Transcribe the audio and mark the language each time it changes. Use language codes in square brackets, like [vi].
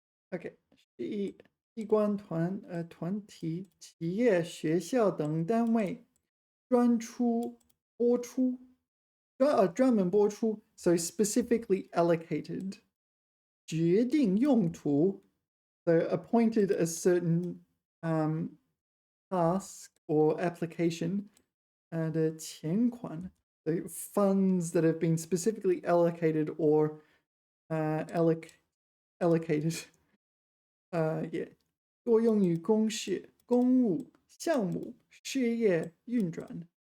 [zh] Okay, 释义机关团体、企业、学校等单位专门播出 [en] so specifically allocated. [zh] 决定用途 [en] so appointed a certain task or application. [zh] 的钱款 [en] the funds that have been specifically allocated or allocated. Yeah. [zh] 多用于公事、公务、项目、事业运转.